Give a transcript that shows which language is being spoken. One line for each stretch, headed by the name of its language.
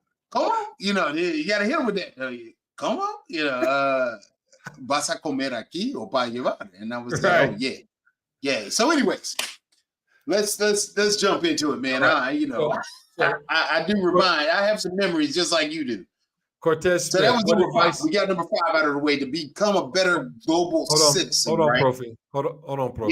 English: Come on, you got to hit him with that. Come on,
Spanish: ¿Vas a comer aquí o para llevar?
English: And I was like, "Oh yeah." So, anyways, let's jump into it, man. Right. I do remind. I have some memories just like you do. Cortez. So that was number 5. We got number 5 out of the way to become a better global citizen. Hold on, right? Profi. Hold on, Profi.